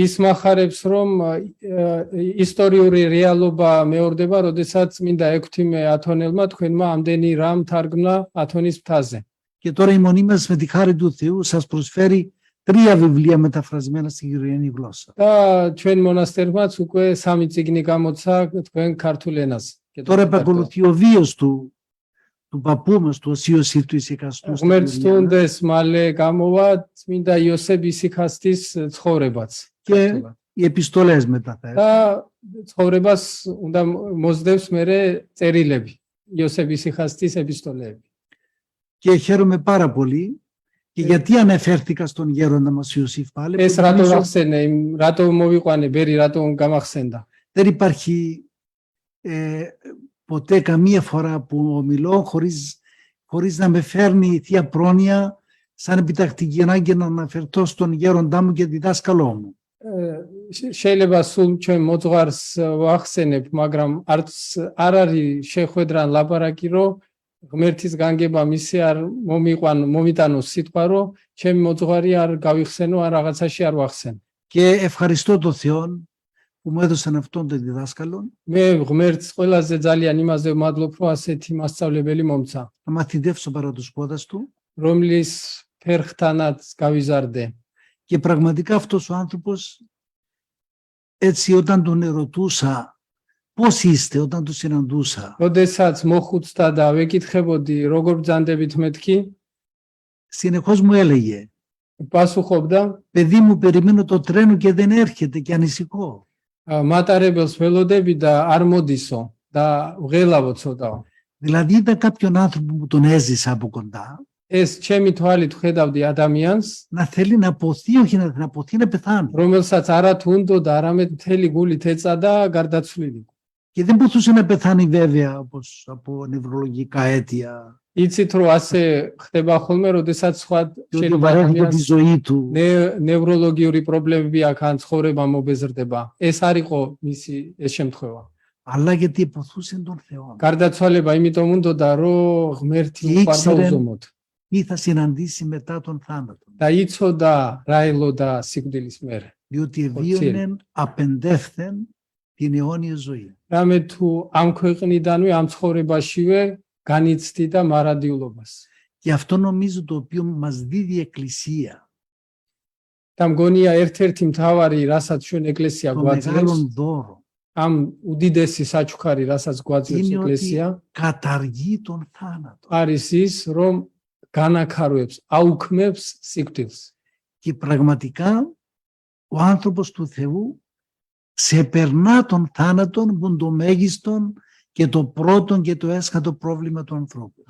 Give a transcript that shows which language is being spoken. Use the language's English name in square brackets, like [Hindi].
[Georgian] ის მახარებს რომ ისტორიული რეალობა მეორდება, როდესაც მინდა ექვთიმე ათონელმა თქვენმა ამდენი რამ თარგმნა ათონის მთაზე. [Greek] Και τώρα η μονή μας με τη χάρη του Θεού σας προσφέρει 3 βιβλία μεταφρασμένα στη γεωργιανή γλώσσα. [Georgian] და ჩვენ მონასტერმაც უკვე 3 წიგნი გამოცა თქვენ ქართულ ενაზე. [Greek] Τώρα επακολουθεί ο βίος του παππού μας, του Οσίου Σύρτου Ισικαστού. στη [Georgian] ღმერთს [Greek] Γεωργιάνα. [Georgian] თუნდეს მალე გამოვა წმინდა იოსებ ისიქასტის ცხოვრებაც. [Greek] Και οι επιστολές μεταφέρει. [Georgian] და ცხოვრებას უნდა მოსდევს მერე წერილები, იოსებ ისიქასტის ეპისტოლეები. [Greek] Και χαίρομαι πάρα πολύ. Και γιατί αναφέρθηκα στον γέροντα μας Ιωσήφ πάλι. [Georgian] ეს რატო გახსენე, რატო მოვიყვანე ბერი, რატო გამახსენდა. [Greek] Δεν υπάρχει ποτέ καμία φορά που ομιλώ χωρίς να με φέρνει η Θεία Πρόνοια σαν επιτακτική ανάγκη να αναφερθώ στον γέροντά μου και διδάσκαλό μου. [Georgian] შეიძლება სულ ჩვენ მოძღვარს ვახსენებ, მაგრამ არც არ არის შეხვედრა ლაპარაკი, რომ ღმერთის განგება მისი არ მომიტანოს სიტყვა, რომ ჩემი მოძღვარი არ გავიხსენო, ან რაღაცაში არ ვახსენო. [Greek] Και ευχαριστώ τον Θεό που μου έδωσαν αυτόν τον διδάσκαλο, [Georgian] მე ღმერთს ყველაზე ძალიან იმაზე ვმადლობ, რომ ასეთი მასწავლებელი მომცა, [Greek] να μαθητεύσω παρά τους πόδας του. [Georgian] რომლის ფერხთანაც გავიზარდე. [Greek] Και πραγματικά αυτός ο άνθρωπος, έτσι όταν τον ερωτούσα πώς είστε, όταν τον συναντούσα, [Georgian] როდესაც მოხუცდა და ვეკითხებოდი, როგორ ბრძანდებით მეთქი, [Greek] συνεχώς μου έλεγε, [Georgian] პასუხობდა, [Greek] παιδί μου, περιμένω το τρένο και δεν έρχεται και ανησυχώ. [Georgian] მატარებელს ველოდები და არ მოდისო და ვღელავო ცოტა. [Greek] Δηλαδή ήταν κάποιον άνθρωπο που τον έζησα από κοντά, [Georgian] ეს ჩემი თვალით ხედავდი ადამიანს, [Greek] να θέλει να αποθεί, όχι να αποθεί, να πεθάνει. [Georgian] რომელსაც არა თუ უნდოდა, არამედ მთელი გულით ეწადა გარდაცვლილი. [Greek] Και δεν μπορούσε να πεθάνει βέβαια όπως από νευρολογικά αίτια, [Georgian] იცით რომ ასე ხდება ხოლმე, როდესაც სხვა [Greek] διότι βαρέθηκε τη ζωή του. [Georgian] ნევროლოგიური პრობლემები აქვს, ან ცხოვრება მობეზრდება. ეს არ იყო მისი ეს შემთხვევა. [Greek] Αλλά γιατί υποθούσε τον Θεό. [Georgian] გარდაცვალება იმიტომ უნდოდა, რომ ღმერთი უყვარდა უზომოდ. [Greek] Τι θα συναντήσει μετά τον θάνατο. [Georgian] და იცოდა რა ელოდა სიკვდილის მერე. [Greek] Διότι ευίωνε απεντεύθεν την αιώνια ζωή. [Georgian] რამე თუ ამ ქვეყნიდანვე ამ ცხოვრებაშივე განიცდი და მარადიულობას. [Greek] Και αυτό νομίζω το οποίο μας δίδει η Εκκλησία, [Georgian] და მგონია ერთ-ერთი მთავარი, რასაც ჩვენ ეკლესია [Greek] το [Georgian] გვაძლევს, [Greek] μεγάλο δώρο, [Georgian] ამ უდიდესი საჩუქარი, რასაც გვაძლევს [Greek] είναι [Georgian] ეკლესია, [Greek] ότι καταργεί τον θάνατο. [Georgian] არის ის, რომ განაქარვებს, აუქმებს სიკვდილს. [Greek] Και πραγματικά ο άνθρωπος του Θεού ξεπερνά τον θάνατο που είναι το μέγιστο και το πρώτο και το έσχατο πρόβλημα του ανθρώπου.